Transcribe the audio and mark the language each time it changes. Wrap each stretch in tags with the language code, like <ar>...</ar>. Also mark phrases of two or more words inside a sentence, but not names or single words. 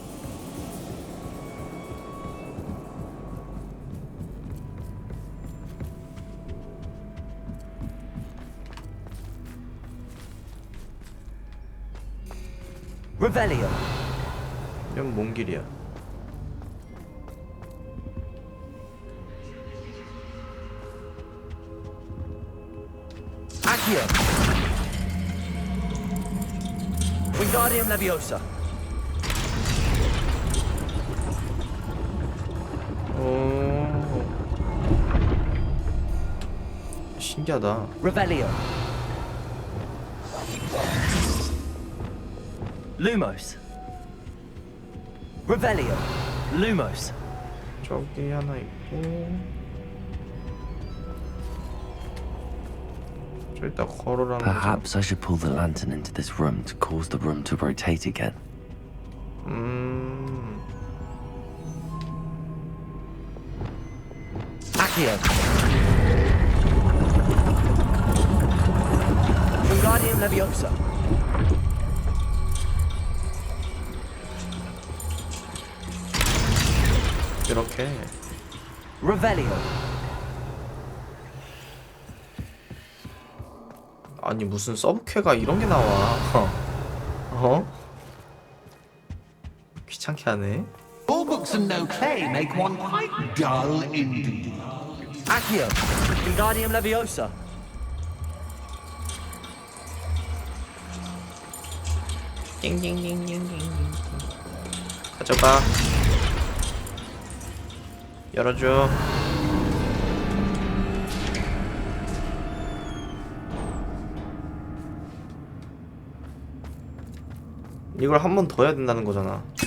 <ko>Revelio. 이건 뭔 길이야? Accio. Wingardium Leviosa. 신기하다. Revelio. Lumos. Revelio. Lumos. 저기 하나 있고. 저 이따 걸어라는 거죠.</ko> <en>Perhaps I should pull the lantern into this room to cause the room to rotate again.</en> <ko>Accio. Wingardium Leviosa. 이렇게. Revelio. 아니 무슨 서브퀘가 이런 게 나와. 어? 귀찮게 하네.</ko> <en>All books and no play make one quite dull indeed.</en> <ko>Accio. Wingardium Leviosa. 가져가. 열어줘. 이걸 한 번 더 해야 된다는 거잖아.</ko>